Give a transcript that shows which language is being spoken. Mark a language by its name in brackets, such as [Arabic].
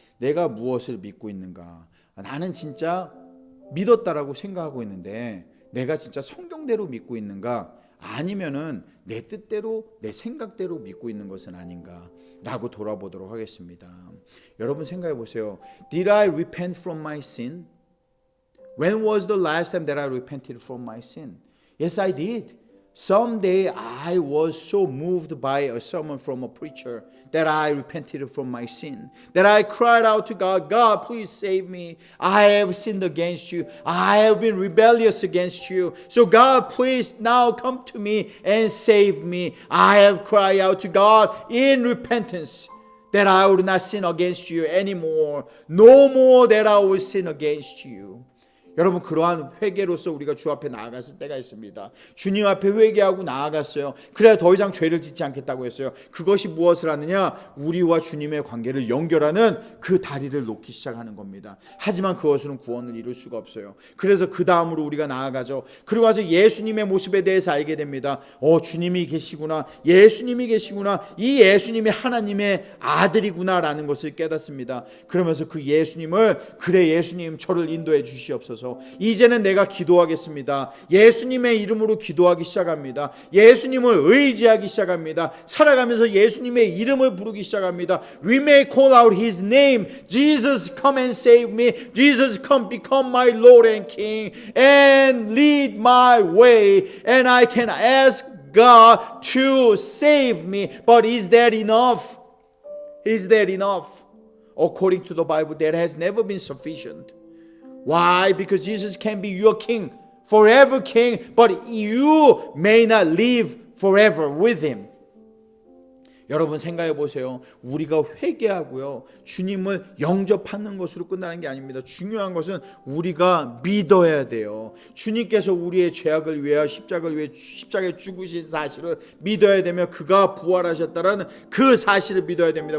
[Korean] 내가 무엇을 믿고 있는가? 나는 진짜 믿었다라고 생각하고 있는데 내가 진짜 성경대로 믿고 있는가? 아니면은 내 뜻대로, 내 생각대로 믿고 있는 것은 아닌가? 라고 돌아보도록 하겠습니다. 여러분 생각해 보세요. [English] Did I repent from my sin? When was the last time that I repented from my sin? Yes, I did. Someday I was so moved by a sermon from a preacher that I repented from my sin. That I cried out to God, God, please save me. I have sinned against you. I have been rebellious against you. So God, please now come to me and save me. I have cried out to God in repentance that I would not sin against you anymore. No more that I will sin against you. [Korean] 여러분, 그러한 회개로서 우리가 주 앞에 나아갔을 때가 있습니다. 주님 앞에 회개하고 나아갔어요. 그래야 더 이상 죄를 짓지 않겠다고 했어요. 그것이 무엇을 하느냐? 우리와 주님의 관계를 연결하는 그 다리를 놓기 시작하는 겁니다. 하지만 그것으로는 구원을 이룰 수가 없어요. 그래서 그 다음으로 우리가 나아가죠. 그리고 와서 예수님의 모습에 대해서 알게 됩니다. 주님이 계시구나, 예수님이 계시구나, 이 예수님이 하나님의 아들이구나 라는 것을 깨닫습니다. 그러면서 그 예수님을, 그래 예수님 저를 인도해 주시옵소서, 이제는 내가 기도하겠습니다. 예수님의 이름으로 기도하기 시작합니다. 예수님을 의지하기 시작합니다. 살아가면서 예수님의 이름을 부르기 시작합니다. [English] We may call out His name. Jesus, come and save me. Jesus, come become my Lord and King and lead my way. And I can ask God to save me. But is that enough? Is that enough? According to the Bible, that has never been sufficient. Why? Because Jesus can be your king, forever king, but you may not live forever with him. [Korean] 여러분 생각해 보세요. 우리가 회개하고요, 주님을 영접하는 것으로 끝나는 게 아닙니다. 중요한 것은 우리가 믿어야 돼요. 주님께서 우리의 죄악을 위하여 십자가에 죽으신 사실을 믿어야 되며, 그가 부활하셨다라는 그 사실을 믿어야 됩니다.